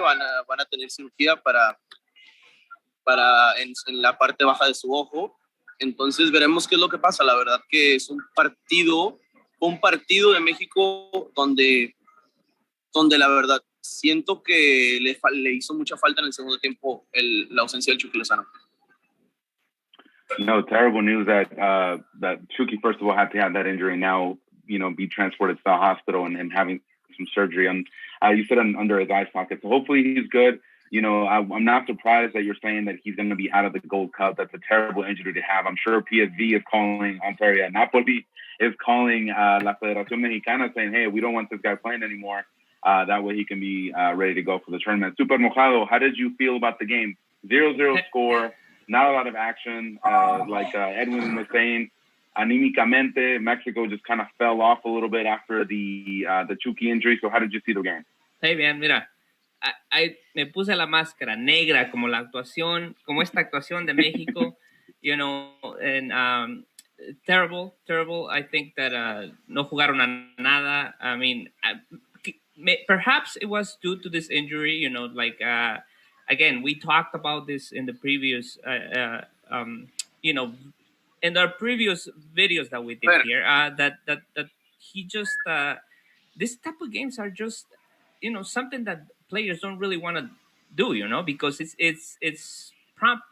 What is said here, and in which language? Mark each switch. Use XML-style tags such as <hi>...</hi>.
<es>Van a tener cirugía para en la parte baja de su ojo. Entonces veremos qué es lo que pasa. La verdad que es un partido de México donde la verdad siento que le hizo mucha falta en el segundo tiempo la ausencia del Chucky Lozano.</es> <en>No, terrible news that Chucky, first of all, had to have that injury now, be transported to the hospital and having some surgery. And you said under his eye socket. So hopefully he's good. I'm not surprised that you're saying that he's going to be out of the Gold Cup. That's a terrible injury to have. I'm sure PSV is calling, Napoli is calling La Federación Mexicana saying, hey, we don't want this guy playing anymore. That way he can be ready to go for the tournament. Super Mojado, how did you feel about the game? 0-0 score, not a lot of action. Like Edwin was saying, anímicamente, Mexico just kind of fell off a little bit after the Chucky injury. So how did you see the game?</en> <es>Hey, bien, mira. Me puse la máscara negra como esta actuación de México,</es> <en>and terrible. I think that</en> <es>no jugaron a nada.</es> <en>I mean, perhaps it was due to this injury, again, we talked about this in the previous, in our previous videos that we did here, that he just, this type of games are just, something that players don't really want to do, because it's prompt.</en>